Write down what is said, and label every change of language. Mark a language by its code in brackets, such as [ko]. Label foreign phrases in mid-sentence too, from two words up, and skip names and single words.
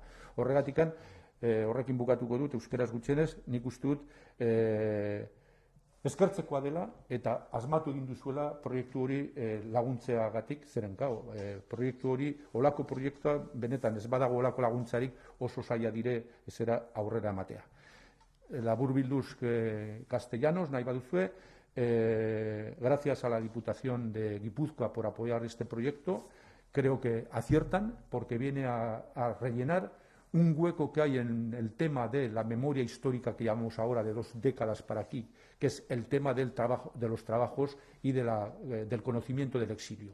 [eu] Horregatikan, horrekin bukatuko dut, euskeraz gutxienez, nik uste dut eskertzekoa dela eta asmatu egin duzuela proiektu hori laguntzeagatik, zeren proiektu hori, olako proiektua, benetan ez badago olako laguntzarik oso zaila dire ezera aurrera ematea. Labur bilduz castellanos, nahi baduzue, [es] gracias a la Diputación de Guipúzcoa por apoyar este proyecto, creo que aciertan porque viene a rellenar un hueco que hay en el tema de la memoria histórica que llamamos ahora de 2 décadas para aquí, que es el tema del trabajo, de los trabajos y del conocimiento del exilio.